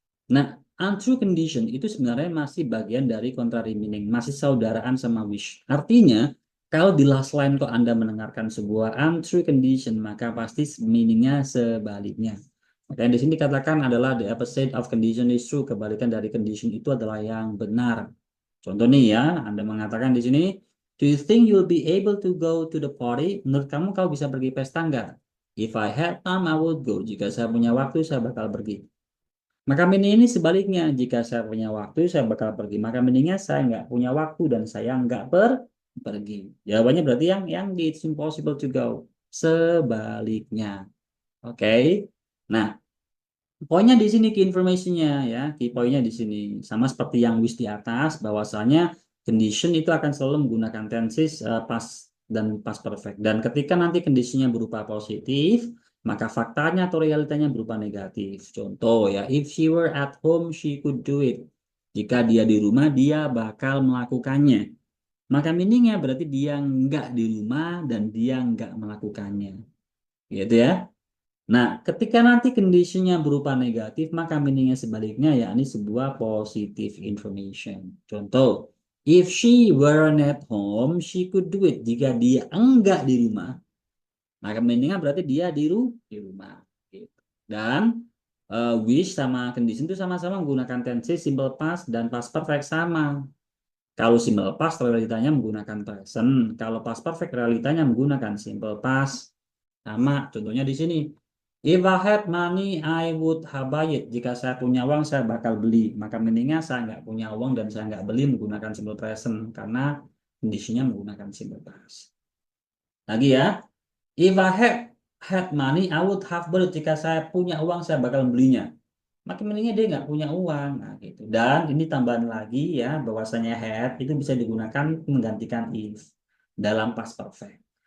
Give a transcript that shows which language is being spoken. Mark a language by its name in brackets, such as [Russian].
[Indonesian] Nah, untrue condition itu sebenarnya masih bagian dari contrary meaning, masih saudaraan sama wish. Artinya, kalau di last line kok Anda mendengarkan sebuah untrue condition, maka pasti meaningnya sebaliknya. Makanya di sini dikatakan adalah [English] the opposite of condition is true. [Indonesian] Kebalikan dari condition itu adalah yang benar. Contoh nih ya, Anda mengatakan di sini, [English] do you think you'll be able to go to the party? [Indonesian] Menurut kamu kau bisa pergi pesta nggak? [English] If I had time, I would go. [Indonesian] Jika saya punya waktu, saya bakal pergi. Maka meaning ini sebaliknya, jika saya punya waktu, saya bakal pergi. Maka meaningnya saya nggak punya waktu dan saya nggak pergi. Jawabannya berarti yang di [English] it's impossible to go. [Indonesian] Sebaliknya. Oke. Nah, poinnya di sini key information-nya ya. Key poinnya di sini sama seperti yang wish di atas, bahwasanya condition itu akan selalu menggunakan tenses past dan past perfect. Dan ketika nanti kondisinya berupa positif, maka faktanya atau realitanya berupa negatif. Contoh ya, [English] if she were at home, she could do it. [Indonesian] Jika dia di rumah, dia bakal melakukannya. Maka meaningnya berarti dia nggak di rumah dan dia nggak melakukannya. Gitu ya. Nah, ketika nanti kondisinya berupa negatif, maka meaningnya sebaliknya yakni sebuah positive information. [English] Contoh, if she weren't at home, she could do it. [Indonesian] Jika dia enggak di rumah, maka meaningnya berarti dia di rumah. Gitu. Dan wish sama condition itu sama-sama menggunakan tense simple past dan past perfect sama. Kalau simple past realitanya menggunakan present, kalau past perfect realitanya menggunakan simple past. Sama, contohnya di sini. [English] If I had money, I would have buy it. [Indonesian] Jika saya punya uang, saya bakal beli. Maka meaningnya saya nggak punya uang dan saya nggak beli menggunakan simple present karena kondisinya menggunakan simple past. Lagi ya, [English] if I had money, I would have bought it. [Indonesian] Jika saya punya uang, saya bakal belinya. Maka meaningnya dia nggak punya uang. Nah, gitu. Dan ini tambahan lagi ya, bahwasanya had itu bisa digunakan menggantikan if dalam past perfect.